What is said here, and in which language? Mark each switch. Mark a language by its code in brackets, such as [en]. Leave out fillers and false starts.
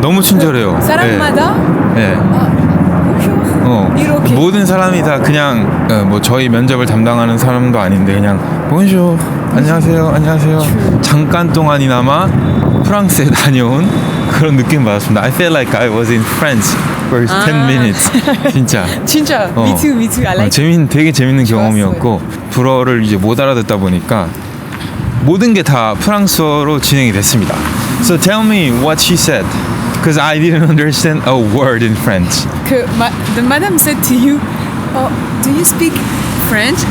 [ko] 너무 친절해요. 사람마다 예. bonjour. 이렇게. 모든 사람이 다 그냥 뭐 저희 면접을 담당하는 사람도 아닌데 그냥 본쇼 안녕하세요 잠깐 동안이나마 프랑스에 다녀온 그런 느낌 받았습니다. [en] I felt like I was in France for 10 minutes. [ko] 진짜 진짜. [en] Me too. I like. [ko] 되게 재밌는 좋았어요. 경험이었고 불어를 이제 못 알아듣다 보니까 모든 게 다 프랑스어로 진행이 됐습니다. [en] So tell me what she said, because I didn't understand a word in French. The madam said to you, "Oh, do you speak French?"